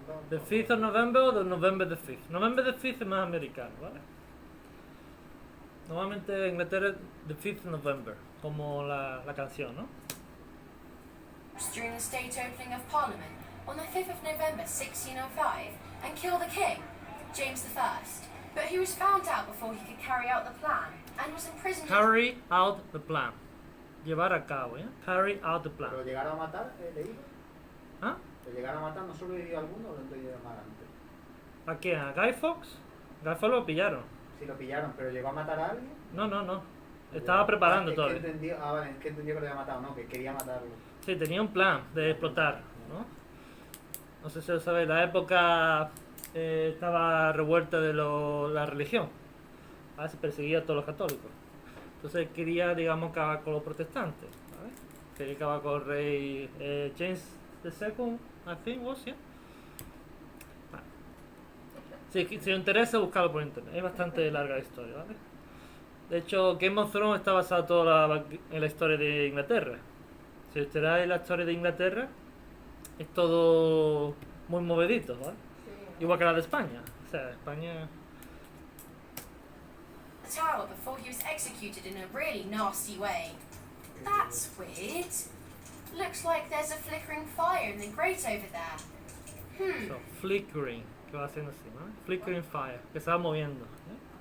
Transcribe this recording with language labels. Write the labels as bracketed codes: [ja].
[en] The 5th of November o the November the 5th. November the 5th [es] es más americano, ¿vale? Normalmente en Inglaterra [en] the 5th of November, [es] como la canción, ¿no? [en] During the state opening of Parliament on the 5th of November 1605 and kill the king, James I. But he was found out before he could carry out the plan and was imprisoned. Carry out the plan. [es] Llevar a cabo, ¿eh? [en] Carry out the plan. [es] Pero llegaron a matar, leí. ¿Ah? Lo llegaron a matar, no sobrevivió alguno o lo entendieron mal antes. ¿A quién? ¿A Guy Fawkes? Guy Fawkes lo pillaron. Sí, lo pillaron, pero llegó a matar a alguien. No. Estaba preparando es todo. Que entendió, vale, es que entendió que lo había matado, no, que quería matarlo. Sí, tenía un plan de explotar, ¿no? No sé si lo sabéis, la época estaba revuelta de la religión. Se perseguía a todos los católicos. Entonces quería, digamos, acabar con los protestantes, ¿vale? Quería acabar con el rey James II, [en] I think was, yeah. [es] Vale. Si os interesa, buscarlo por internet. Es bastante larga la historia, ¿vale? De hecho, Game of Thrones está basado toda en la historia de Inglaterra. Si os trae la historia de Inglaterra, es todo muy movedito, ¿vale? Igual que la de España. O sea, España... [en] The tower before he was executed in a really nasty way. That's weird. Looks like there's a flickering fire in the grate over there. So, flickering. [es] ¿Qué va haciendo así, no? [en] Flickering fire. [es] Que se va moviendo. ¿eh?